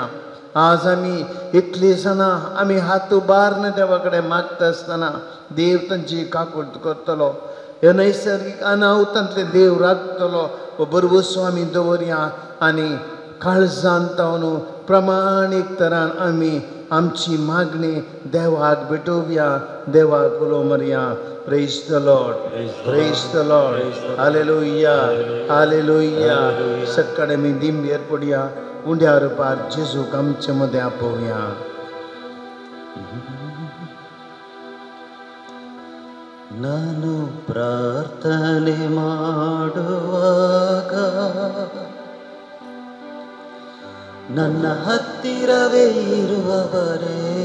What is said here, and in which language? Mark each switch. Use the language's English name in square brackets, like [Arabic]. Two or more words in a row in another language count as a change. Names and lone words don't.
[Konkani] आज आमी इतली सणां आमी हात उबारून देवा कडेन मागता आसतना देव तांची काकूट करतलो. हे नैसर्गीक अनाहुतांतले देव राखतलो. बरवसो आमी दवरया आनी काळजांत तावन प्रमाणीक तरान आमी आमची मागणी देवाक भेटोवया, देवाक उलोवया. [English] Praise the Lord. Praise the Lord. Hallelujah. Hallelujah. [Konkani] सकाळी मी दिंबेर पडया उंड्यार पार जेजूक आमचे मध्ये आपोवया. [Kannada] ನಾನು ಪ್ರಾರ್ಥನೆ ಮಾಡುವಾಗ ನನ್ನ ಹತ್ತಿರವೇ ಇರುವವರೇ,